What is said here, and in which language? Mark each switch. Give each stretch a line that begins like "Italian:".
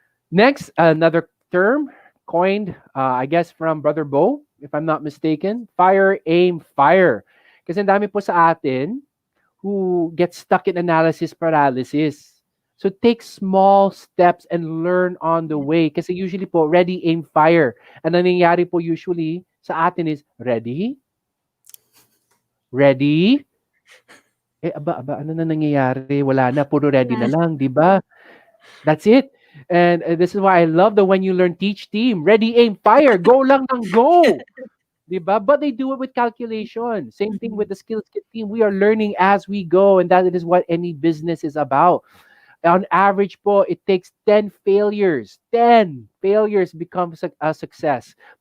English: Next, another term coined, I guess, from Brother Bo, if I'm not mistaken, fire, aim, fire.
Filipino: Kasi ang dami po sa atin
English: who get stuck in analysis paralysis. So take small steps and learn on the way. Kasi usually po, ready, aim, fire.
Filipino: Ang nangyayari po usually sa atin is, ready, ready, ano na nangyayari? Wala na, puro ready na
English: Yeah.
Filipino: lang, di ba?
English: That's it. And this is why I love the When You Learn Teach team. Ready, aim, fire.
Filipino: Go lang ng go. Diba?
English: But they do it with calculation. Same thing Mhm. with the Skills Kit team. We are learning as we go, and that is what any business is about. On average po, it takes 10 failures. 10 failures becomes a success.